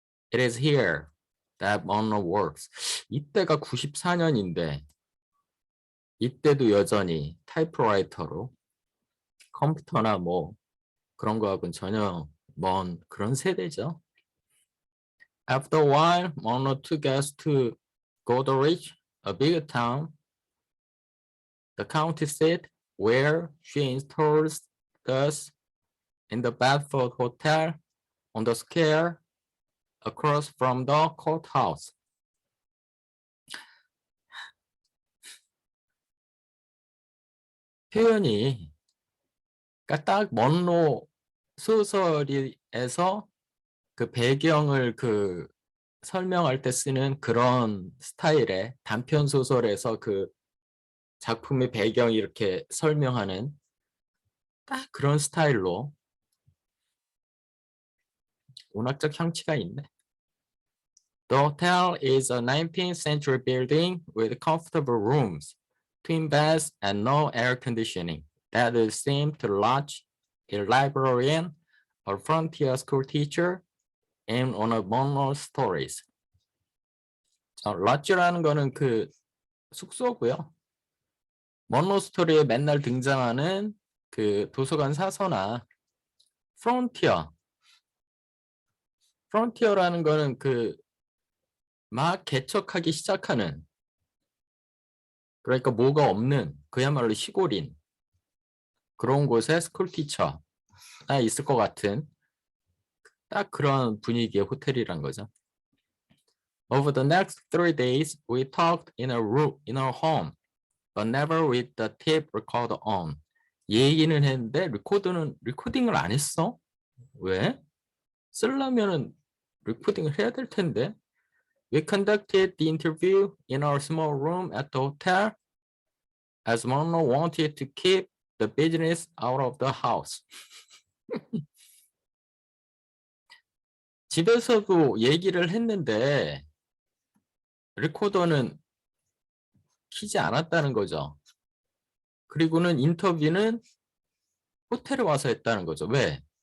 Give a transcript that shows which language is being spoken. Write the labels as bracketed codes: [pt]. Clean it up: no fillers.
[en] It is here that Monroe works. [ko] 이때가 94년인데 이때도 여전히 타이프라이터로 컴퓨터나 뭐 그런 거하고는 전혀 먼 그런 세대죠. [en] After a while, Monroe took us to Goderich, a big town, the county seat, where she installed us in the Bedford Hotel on the square across from the courthouse. [ko] 표현이 그러니까 딱 먼로 소설에서 그 배경을 그 설명할 때 쓰는 그런 스타일의 단편 소설에서 그 작품의 배경 이렇게 설명하는 딱 그런 스타일로 문학적 향취가 있네. [en] The hotel is a 19th century building with comfortable rooms, twin beds, and no air conditioning. That would seem to lodge a librarian or frontier school teacher in one of Monroe's stories. [ko] lodge라는 거는 그 숙소고요. 먼로 스토리에 맨날 등장하는 그 도서관 사서나 프론티어라는 거는 그 막 개척하기 시작하는 그러니까 뭐가 없는 그야말로 시골인 그런 곳에 스쿨 티처가 있을 것 같은 딱 그런 분위기의 호텔이란 거죠. [en] Over the next 3 days, we talked in our home, but never with the tape recorder on. [ko] 얘기는 했는데 리코딩을 안 했어? 왜? 쓰려면은 리코딩을 해야 될 텐데. [en] We conducted the interview in our small room at the hotel, as Monroe wanted to keep the business out of the house. [ko] 집에서도 얘기를 했는데 리코더는 키지 않았다는 거죠. 그리고는 인터뷰는 호텔에 와서 했다는 거죠. 왜?